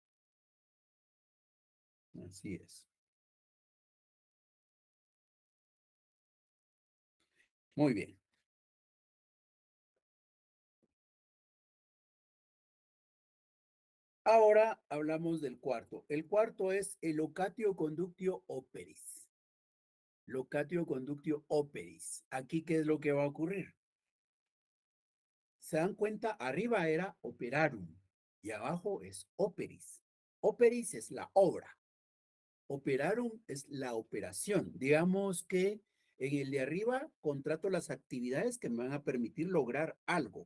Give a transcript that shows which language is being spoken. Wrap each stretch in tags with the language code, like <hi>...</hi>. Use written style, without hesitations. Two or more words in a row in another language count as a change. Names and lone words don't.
<es>así es. Muy bien. Ahora hablamos del cuarto. El cuarto es el</es> <la>locatio conductio operis. Locatio conductio operis.</la> <es>Aquí, ¿qué es lo que va a ocurrir? Se dan cuenta, arriba era operarum y abajo es operis. Operis es la obra. Operarum es la operación. Digamos que en el de arriba contrato las actividades que me van a permitir lograr algo.</es>